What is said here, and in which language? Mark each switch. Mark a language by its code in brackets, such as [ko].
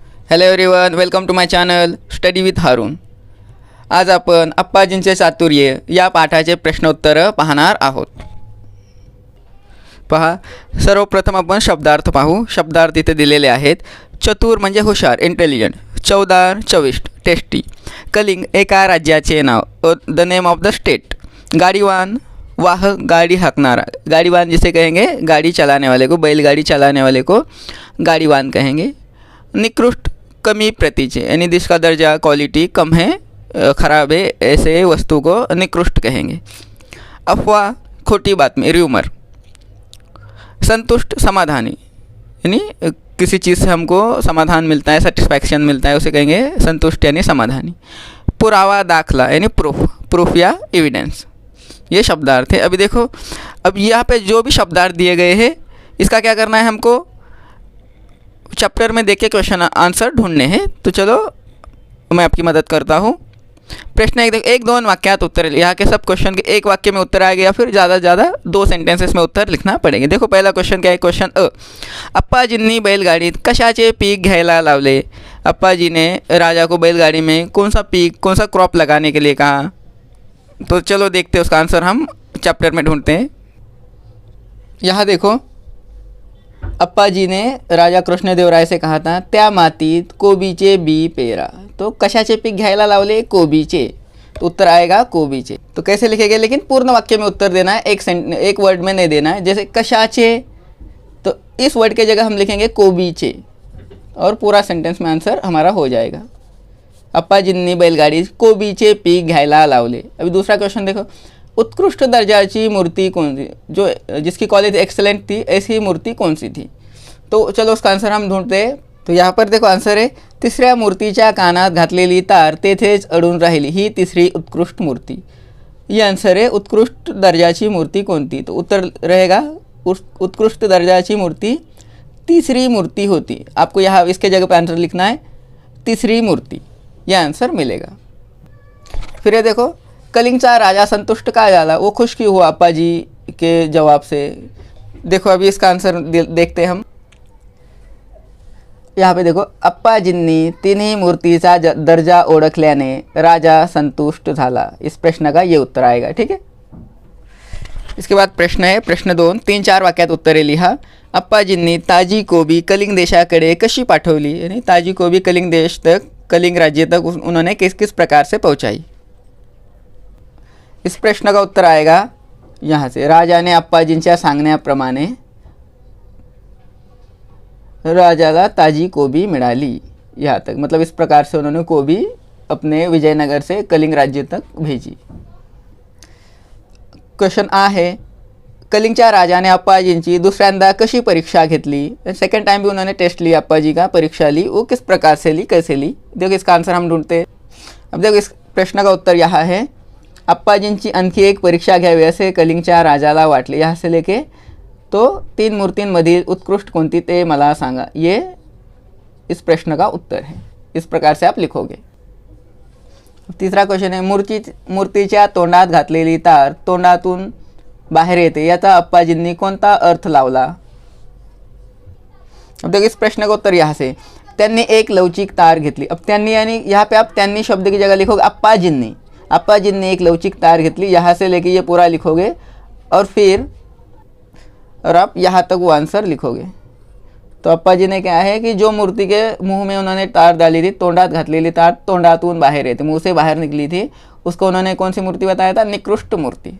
[en] hello everyone, welcome to my channel [mr] study with हारून. आज आपण अप्पाजींचे चातुर्य या पाठाचे प्रश्नोत्तर पाहणार आहोत. पहा, सर्वप्रथम आपण शब्दार्थ पाहू. शब्दार्थ इथे दिलेले आहेत. चतुर म्हणजे हुशार, इंटेलिजंट. चवदार, चविष्ट, टेस्टी. कलिंग एका राज्याचे नाव, [en] The name of the state. [hi] गाड़ीवान, वाहक, गाड़ी हाँकनारा. गाड़ीवान जिसे कहेंगे गाड़ी चलाने वाले को, बैलगाड़ी चलाने वाले को गाड़ीवान कहेंगे. निकृष्ट, कमी प्रतीचे, यानी जिसका दर्जा क्वालिटी कम है, ख़राब है, ऐसे वस्तु को निकृष्ट कहेंगे. अफवाह, खोटी बातमी, र्यूमर. संतुष्ट, समाधानी, यानी किसी चीज़ से हमको समाधान मिलता है, सेटिस्फैक्शन मिलता है, उसे कहेंगे संतुष्ट यानी समाधानी. पुरावा, दाखला, यानी प्रूफ या एविडेंस. ये शब्दार्थ है. अभी देखो, अब यहाँ पे जो भी शब्दार्थ दिए गए हैं, इसका क्या करना है, हमको चैप्टर में देख के क्वेश्चन आंसर ढूंढने हैं. तो चलो मैं आपकी मदद करता हूँ. [mr] प्रश्न एक दोन वाक्यात उत्तर. [hi] यहाँ के सब क्वेश्चन के एक वाक्य में उत्तर आएगा या फिर ज़्यादा से ज़्यादा 2 सेंटेंसेस में उत्तर लिखना पड़ेगा. देखो पहला क्वेश्चन क्या है. [mr] क्वेश्चन अ, अप्पाजींनी बैलगाडीत कशाचे पीक घ्यायला लावले. [hi] अप्पाजी ने राजा को बैलगाड़ी में कौन सा पीक, कौन सा क्रॉप लगाने के लिए कहा. तो चलो देखते हैं, उसका आंसर हम चैप्टर में ढूंढते हैं. यहाँ देखो, अप्पाजी ने राजा कृष्णदेवराय से कहा था, [mr] त्या मातीत कोबीचे बी पेरा. तो कशाचे पीक घ्यायला लावले, कोबीचे. [hi] तो उत्तर आएगा कोबीचे. तो कैसे लिखेंगे, लेकिन पूर्ण वाक्य में उत्तर देना है, एक वर्ड में नहीं देना है. जैसे कशाचे, तो इस वर्ड के जगह हम लिखेंगे कोबीचे और पूरा सेंटेंस में आंसर हमारा हो जाएगा. [mr] अप्पाजींनी बैलगाडी कोबीचे पीक घ्यायला लावले. [hi] अभी दूसरा क्वेश्चन देखो, [mr] उत्कृष्ट दर्जाची मूर्ति [hi] कौन सी, जो जिसकी क्वालिटी एक्सेलेंट थी, ऐसी मूर्ति कौन सी थी. तो चलो उसका आंसर हम ढूंढते हैं. तो यहाँ पर देखो आंसर है, [mr] तिसऱ्या मूर्तीच्या कानात घातलेली तार तेथेच अडून राहिली, ही तिसरी उत्कृष्ट मूर्ति. [hi] ये आंसर है, [mr] उत्कृष्ट दर्जाची मूर्ति कोणती. [hi] तो उत्तर रहेगा, [mr] उत्कृष्ट दर्जाची मूर्ति तीसरी मूर्ति होती. [hi] आपको यहाँ इसके जगह पर आंसर लिखना है तीसरी मूर्ति, यह आंसर मिलेगा. फिर ये देखो, [mr] कलिंगचा राजा संतुष्ट का झाला, [hi] वो खुश क्यों हुआ अप्पाजी के जवाब से. देखो अभी इसका आंसर देखते हैं हम. यहाँ पे देखो, [mr] अप्पाजींनी तिन्ही मूर्तीचा दर्जा ओळखल्याने राजा संतुष्ट झाला. [hi] इस प्रश्न का ये उत्तर आएगा. ठीक है. इसके बाद प्रश्न है प्रश्न 2. [mr] 3-4 वाक्यात उत्तरे लिहा. अप्पाजींनी ताजी कोबी कलिंग देशाकडे कशी पाठवली, [hi] यानी ताजी कोबी कलिंग देश तक, कलिंग राज्य तक उन्होंने किस किस प्रकार से पहुँचाई. इस प्रश्न का उत्तर आएगा यहाँ से, [mr] राजाने अप्पाजींच्या सांगण्याप्रमाणे राजाला ताजी कोबी मिळाली. [hi] यहाँ तक मतलब इस प्रकार से उन्होंने कोबी अपने विजयनगर से कलिंग राज्य तक भेजी. [mr] क्वेश्चन आ है, कलिंगच्या राजाने अप्पाजींची दुसऱ्यांदा कशी परीक्षा घेतली. [hi] सेकंड टाइम भी उन्होंने टेस्ट ली, अप्पाजी का परीक्षा ली, वो किस प्रकार से ली, कैसे ली. देखो इसका आंसर हम ढूंढते हैं. अब देखो इस प्रश्न का उत्तर यहाँ है, [mr] अप्पाजींची आणखी एक परीक्षा घ्यावी असे कलिंगच्या राजाला वाटले. [hi] यहाँ से लेके [mr] तो 3 मूर्तींमधील उत्कृष्ट कोणती ते मला सांगा. [hi] ये इस प्रश्न का उत्तर है. इस प्रकार से आप लिखोगे. तीसरा क्वेश्चन है, [mr] मूर्तीच्या तोंडात घातलेली तार तोंडातून बाहेर येते, याचा अप्पाजींनी कोणता अर्थ लावला. [hi] अब देखो इस प्रश्न का उत्तर यहाँ से, [mr] त्यांनी एक लवचिक तार घेतली. [hi] अब त्यांनी यानी यहाँ पे आप त्यांनी शब्द की जगह लिखोगे अप्पाजींनी. अप्पाजी ने एक [mr] लवचिक तार घेतली, [hi] यहाँ से लेके ये पूरा लिखोगे और फिर आप यहाँ तक वो आंसर लिखोगे. तो अप्पाजी ने क्या है कि जो मूर्ति के मुंह में उन्होंने तार डाली थी, [mr] तोंडात घातलेली तार तोंडातून बाहेर येते, [hi] मुंह से बाहर निकली थी, उसको उन्होंने कौन सी मूर्ति बताया था, निकृष्ट मूर्ति.